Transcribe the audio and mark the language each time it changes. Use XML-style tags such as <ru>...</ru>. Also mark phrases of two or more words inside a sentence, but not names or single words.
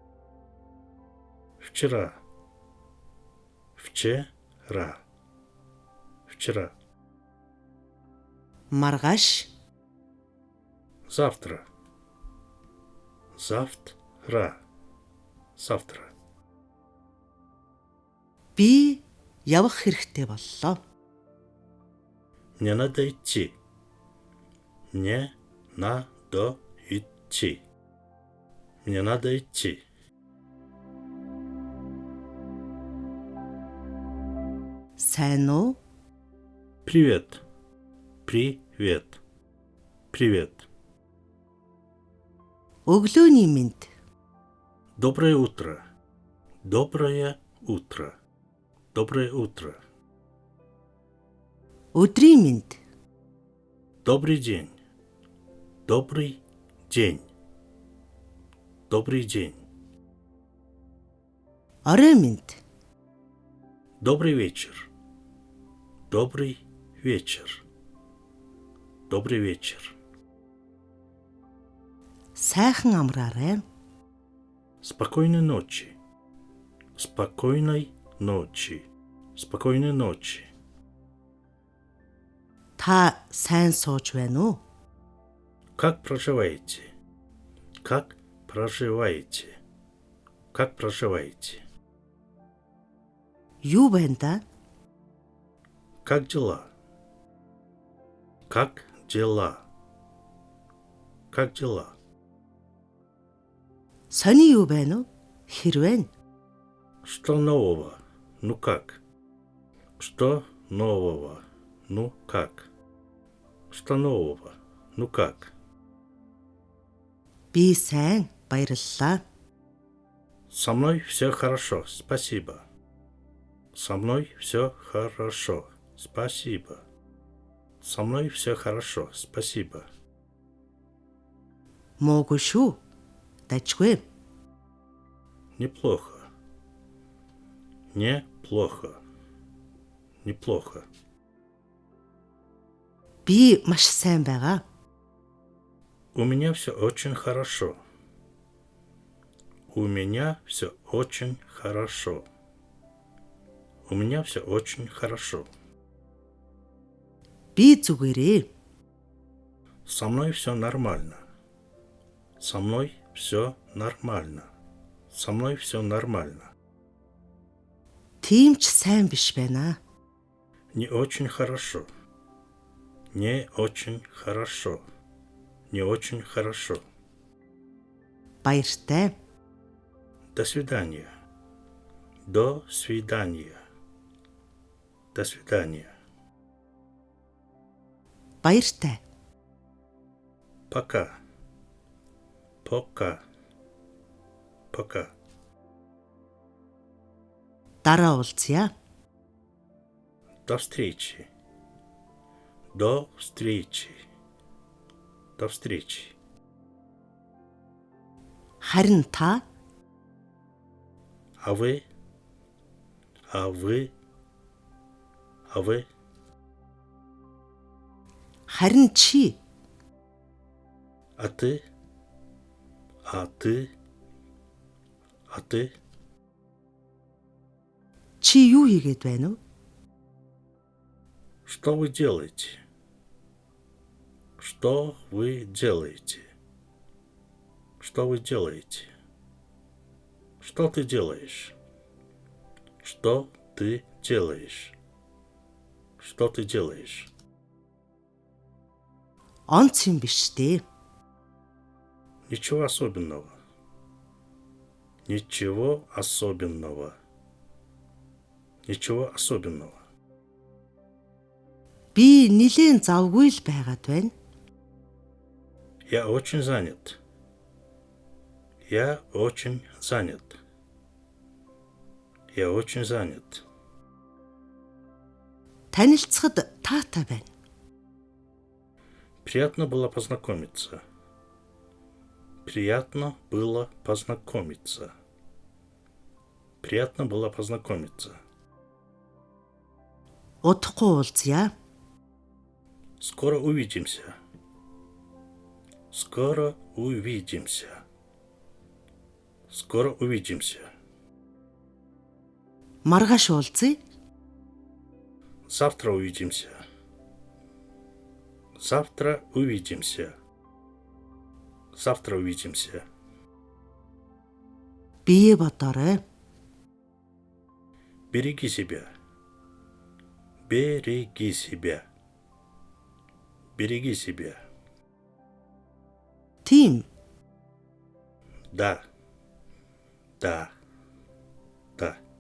<ru>Вчера. Вчера. Вчера.</ru> <mn>Маргааш.</mn> <ru>Завтра. Завтра. Завтра.</ru> <mn>Би явах хэрэгтэй боллоо.</mn> <ru>Мне надо идти. Мне надо идти. Мне надо идти.</ru> <mn>Сайн уу?</mn> <ru>Привет. Привет. Привет.</ru> <mn>Өглөөний мэнд.</mn> <ru>Доброе утро. Доброе утро. Доброе утро.</ru> <mn>Өдрийн мэнд.</mn> <ru>Добрый день. Добрый день. Добрый день.</ru> <mn>Орой мэнд.</mn> <ru>Добрый вечер. Добрый вечер. Добрый вечер.</ru> <mn>Сайхан амраарай.</mn> <ru>Спокойной ночи. Спокойной ночи. Спокойной ночи.</ru> <mn>Та сайн сууж байна уу?</mn> <ru>Как проживаете? Как проживаете? Как проживаете?</ru> <mn>Юу байна да?</mn> <ru>Как дела? Как дела? Как дела?</ru> <mn>Сони юу байна уу? Хэрвэн.</mn> <ru>Что нового? Ну как? Что нового? Ну как? Что нового? Ну как?</ru> <mn>Би сайн баярлалаа.</mn> <ru>Со мной все хорошо, спасибо. Со мной все хорошо, спасибо. Со мной все хорошо, спасибо.</ru> <mn>Муугүй шүү. Дажгүй.</mn> <ru>Неплохо. Неплохо. Неплохо.</ru> <mn>Би маш сайн байгаа.</mn> <ru>У меня все очень хорошо. У меня все очень хорошо. У меня все очень хорошо.</ru> <mn>Би зүгээрээ.</mn> <ru>Со мной все нормально. Со мной все нормально. Со мной все нормально.</ru> <mn>Тийм ч сайн биш байна.</mn> <ru>Не очень хорошо. Не очень хорошо. Не очень хорошо.</ru> <mn>Баяртай.</mn> <ru>До свидания. До свидания. До свидания.</ru> <mn>Баяртай.</mn> <ru>Пока. Пока. Пока.</ru> <mn>Дараа уулзъя.</mn> <ru>До встречи. До встречи. До встречи.</ru> <mn>Харин та</mn> <ru>А вы? А вы? А вы?</ru> <mn>харин чи</mn> <ru>А ты? А ты? А ты?</ru> <mn>чи юу хийгээд байна уу?</mn> <ru>Что вы делаете? Что вы делаете? Что вы делаете? Что ты делаешь? Что ты делаешь? Что ты делаешь?</ru> <mn>Онц юм биш дээ.</mn> <ru>Ничего особенного. Ничего особенного. Ничего особенного.</ru> <mn>Би нилийн завгүй л байгаад байна.</mn> <ru>Я очень занят. Я очень занят. Я очень занят.</ru> <mn>Танилцахад таатай байна.</mn> <ru>Приятно было познакомиться. Приятно было познакомиться. Приятно было познакомиться.</ru> <mn>Удахгүй уулзъя.</mn> <ru>Скоро увидимся. Скоро увидимся. Скоро увидимся.</ru> <mn>Маргааш уулзъя.</mn> <ru>Завтра увидимся. Завтра увидимся. Завтра увидимся.</ru> <mn>Бие бодоорой.</mn> <ru>Береги себя. Береги себя. Береги себя.</ru> <mn>Тийм.</mn> <ru>Да. Да. Да.</ru>